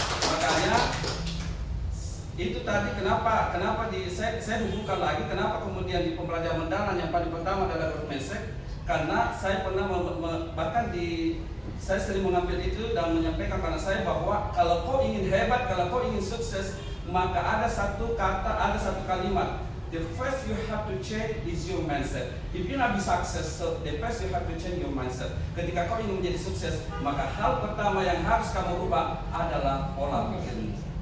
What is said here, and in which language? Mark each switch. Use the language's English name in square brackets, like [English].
[Indonesian] Makanya itu tadi kenapa saya hubungkan lagi kenapa kemudian di pembelajaran mendalam yang paling pertama adalah growth mindset, karena saya pernah bahkan saya sering mengambil itu dan menyampaikan kepada saya bahwa kalau kau ingin hebat, kalau kau ingin sukses, maka ada satu kalimat. [English] The first you have to change is your mindset. If you want to be successful, the first you have to change your mindset. [Indonesian] Ketika kau ingin menjadi sukses, maka hal pertama yang harus kamu rubah adalah pola pikirmu.